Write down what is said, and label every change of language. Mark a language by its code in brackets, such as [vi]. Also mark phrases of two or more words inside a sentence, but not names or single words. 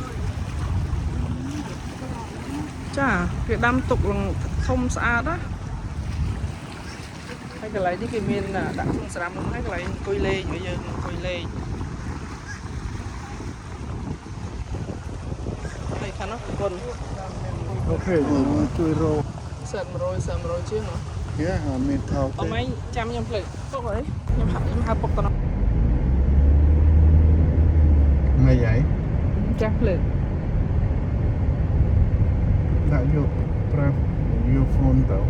[km] ចាគេដាំទុកធំស្អាតណាហើយកន្លែងនេះគេមានដាក់ក្នុងស្រាមនោះហើយកន្លែងអង្គុយលេងឲ្យយើងអង្គុយលេងហើយខាងនោះគុណ អូខេជួយរក 100ជាងហ៎ Yeah មានថោក អមឯងចាំខ្ញុំភ្លេចពុកអីខ្ញុំហៅពុកតណោះ [vi] ngày vậy [km] ចាស់ភ្លេច [vi] đã vô prep vô phone tao